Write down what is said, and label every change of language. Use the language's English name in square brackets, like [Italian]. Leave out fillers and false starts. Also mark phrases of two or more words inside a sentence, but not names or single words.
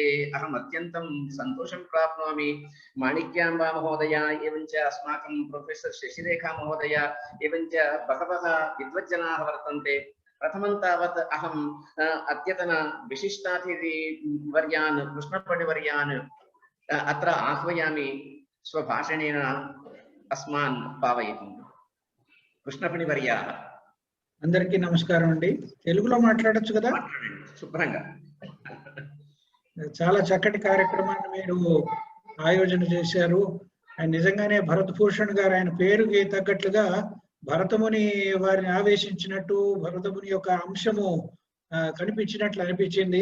[Sanskrit] अहम् अत्यन्तं सन्तोषं प्राप्नोमि। माणिक्याम्बा महोदया, एवञ्च अस्माकं प्रोफेसर् शशिरेखा महोदया, एवञ्च बहवः विद्वज्जनाः वर्तन्ते। प्रथमं तावत् अहम् अद्यतन विशिष्टातिथिवर्यान् कृष्णफणिवर्यान् अत्र आह्वयामि स्वभाषणेन अस्मान् पावयितुं। कृष्णफणिवर्याः [Telugu] అందరికీ నమస్కారం అండి. తెలుగులో మాట్లాడొచ్చు కదా? శుభ్రంగా. చాలా చక్కటి కార్యక్రమాన్ని మీరు ఆయోజన చేశారు. ఆయన నిజంగానే భరత్ భూషణ్ గారు ఆయన పేరుకి తగ్గట్లుగా భరతముని వారిని ఆవేశించినట్టు, భరతముని యొక్క అంశము కనిపించినట్లు అనిపించింది.